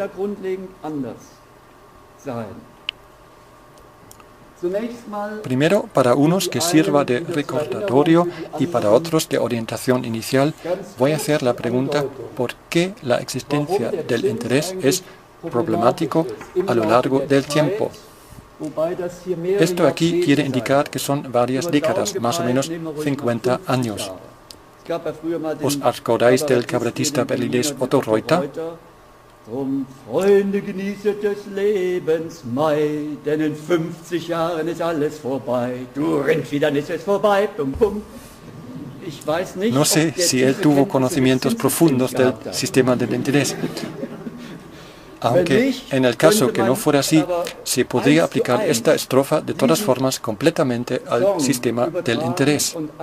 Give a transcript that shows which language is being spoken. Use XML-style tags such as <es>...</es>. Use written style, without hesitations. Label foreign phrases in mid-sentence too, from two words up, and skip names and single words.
<es>Primero, para unos que sirva de recordatorio y para otros de orientación inicial, voy a hacer la pregunta ¿por qué la existencia del interés es problemático a lo largo del tiempo? Esto aquí quiere indicar que son varias décadas, más o menos 50 años. ¿Os acordáis del cabaretista berlinés Otto Reuter?</es> <de>Drum, Freunde, genießet des Lebens Mai, denn in 50 Jahren ist alles vorbei. Du Rindfedern, ist es vorbei, pum pum.</de> <es>No sé si él tuvo conocimientos profundos del sistema del interés. Aunque en el caso que no fuera así, se podría aplicar esta estrofa de todas formas completamente al sistema del interés.</es>